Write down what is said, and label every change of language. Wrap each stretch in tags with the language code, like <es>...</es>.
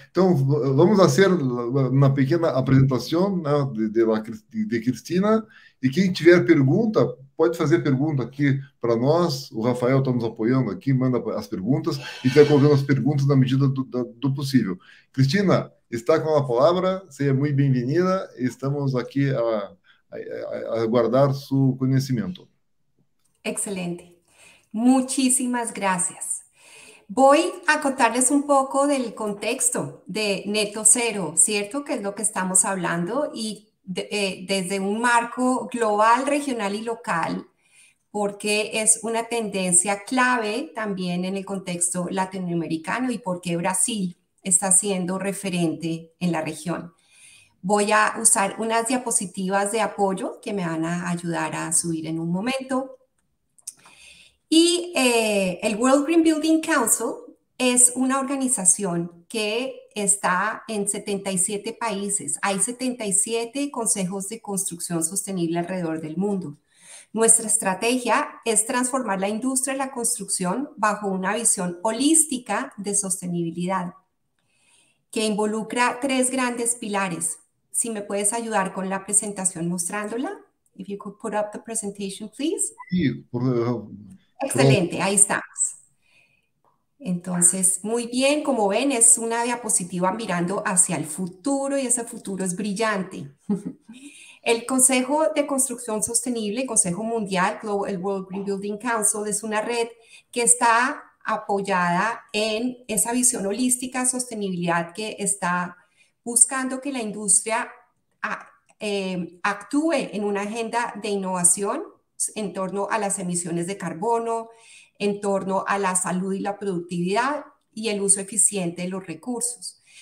<pt>Então, vamos fazer uma pequena apresentação, né, de Cristina, e quem tiver pergunta, pode fazer pergunta aqui para nós, o Rafael está nos apoiando aqui, manda as perguntas, e vai colocando as perguntas na medida do possível. Cristina, está com a palavra, seja muito bem-vinda, estamos aqui a aguardar seu conhecimento.</pt> <es>Excelente. Muchísimas gracias. Voy a contarles un poco del contexto de Neto Cero, ¿cierto? Que es lo que estamos hablando y desde un marco global, regional y local, porque es una tendencia clave también en el contexto latinoamericano y porque Brasil está siendo referente en la región. Voy a usar unas diapositivas de apoyo que me van a ayudar a subir en un momento. Y el World Green Building Council es una organización que está en 77 países. Hay 77 consejos de construcción sostenible alrededor del mundo. Nuestra estrategia es transformar la industria de la construcción bajo una visión holística de sostenibilidad que involucra tres grandes pilares. Si me puedes ayudar con la presentación mostrándola.</es> <en>If you could put up the presentation, please.</en> <pt>E, pronto.</pt> <es>Excelente, ahí estamos. Entonces, muy bien, como ven, es una diapositiva mirando hacia el futuro y ese futuro es brillante. El Consejo de Construcción Sostenible, el Consejo Mundial, el World Green Building Council, es una red que está apoyada en esa visión holística, sostenibilidad que está buscando que la industria actúe en una agenda de innovación en torno a las emisiones de carbono, en torno a la salud y la productividad y el uso eficiente de los recursos.</es>